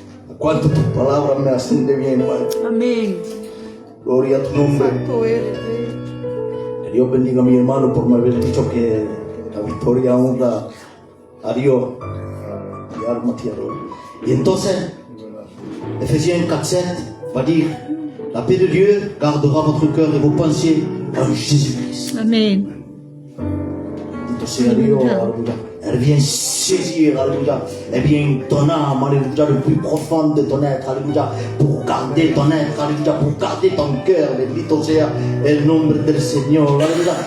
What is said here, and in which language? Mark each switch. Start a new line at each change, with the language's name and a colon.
Spanish: A cuánto tus palabras me hacen de bien, Padre. Amén. Gloria a tu nombre. Santo eres, Rey. Que Dios bendiga a mi hermano por me haber dicho que la victoria honra a Dios. Mi alma te adora.
French: Y entonces, Ephésiens 4:7 va dire: la paix de Dieu gardera votre cœur et vos pensées en Jésus-Christ.
Spanish: Amén. Bendito sea Dios, alléluia.
French: Elle vient saisir, alléluia. Elle vient ton âme, alléluia, le plus profond de ton être, alléluia, pour garder ton être, alléluia, pour garder ton cœur.
Spanish: Bendito sea el nombre del Señor, alléluia.